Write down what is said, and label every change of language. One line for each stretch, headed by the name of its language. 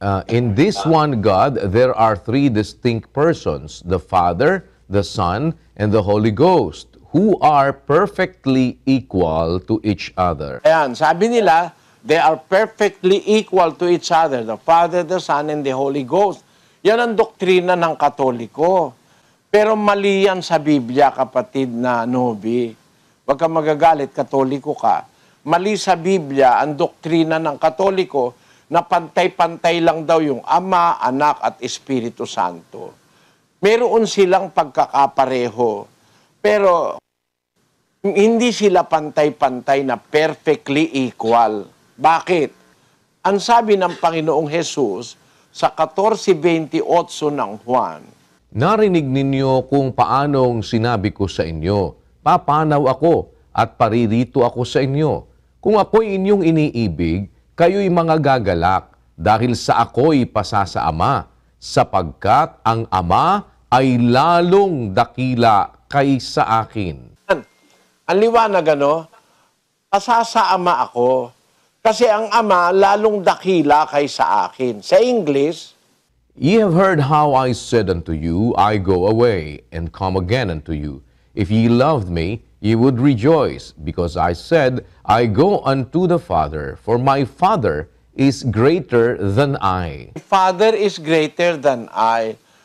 English: In this one God, there are three distinct persons, the Father, the Son, and the Holy Ghost, who are perfectly equal to each other.
Filipino: Ayan, sabi nila,
English: they are perfectly equal to each other, the Father, the Son, and the Holy Ghost.
Filipino: Yan ang doktrina ng Katoliko. Pero mali yan sa Biblia, kapatid na Novi. Huwag kang magagalit, Katoliko ka. Mali sa Biblia ang doktrina ng Katoliko na pantay-pantay lang daw yung Ama, Anak at Espiritu Santo. Meron silang pagkakapareho. Pero hindi sila pantay-pantay na
English: perfectly equal.
Filipino: Bakit? Ang sabi ng Panginoong Jesus sa 14:28 ng Juan, Narinig ninyo kung paanong sinabi ko sa inyo, papanaw ako at paririto ako sa inyo. Kung ako'y inyong iniibig, kayo'y mga gagalak dahil sa ako'y pasa sa Ama, sapagkat ang Ama ay lalong dakila kaysa akin. ang liwanag pasa sa Ama ako, kasi ang Ama lalong dakila kaysa akin. Sa English,
English: Ye have heard how I said unto you, I go away, and come again unto you. If ye loved me, ye would rejoice, because I said, I go unto the Father, for my Father is greater than I. Father is greater than I.